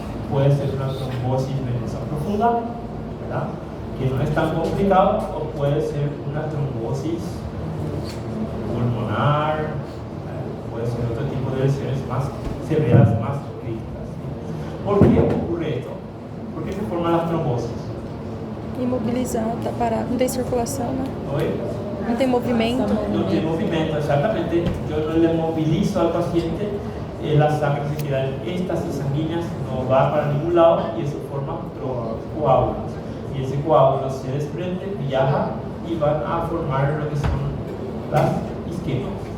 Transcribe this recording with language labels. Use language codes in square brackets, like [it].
[es] Puede ser una trombosis venosa profunda, ¿verdad? Que no es tan complicado, o puede ser una trombosis pulmonar, puede ser otro tipo de lesiones más severas, más críticas. ¿Por qué ocurre esto? ¿Por qué se forman las trombosis? [pt] Imobilizado, tá parado, não tem circulação, né? [es] ¿Hoy? [pt] Não tem movimento. [es] No tiene movimiento, exactamente. Yo no le movilizo al paciente, la sangre se queda en éstasis sanguíneas, no va para ningún lado, y eso forma coágulos. Y ese coágulo se desprende, viaja y van a formar lo que son las isquemias.